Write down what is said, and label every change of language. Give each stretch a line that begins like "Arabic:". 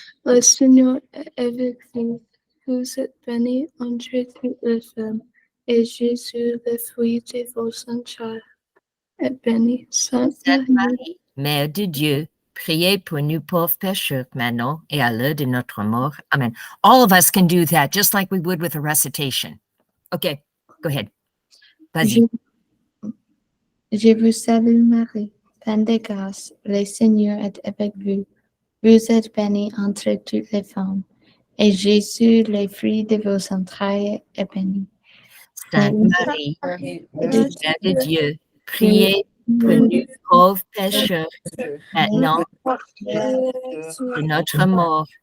French: Le Seigneur est avec vous. Vous êtes bénie entre toutes les femmes, et Jésus, le fruit de vos entrailles, est béni. Sainte Marie, Mère de Dieu, priez pour nous pauvres pécheurs maintenant et à l'heure de notre mort. Amen.
English: All of us can do that, just like we would with a recitation. Okay, go ahead.
French: Vas-y. Je vous salue Marie, pleine de grâce. Le Seigneur est avec vous. Vous êtes bénie entre toutes les femmes, et Jésus, le fruit de vos entrailles, est béni. Sainte Marie, Mère de Dieu, priez pour nous pauvres pécheurs maintenant de notre mort.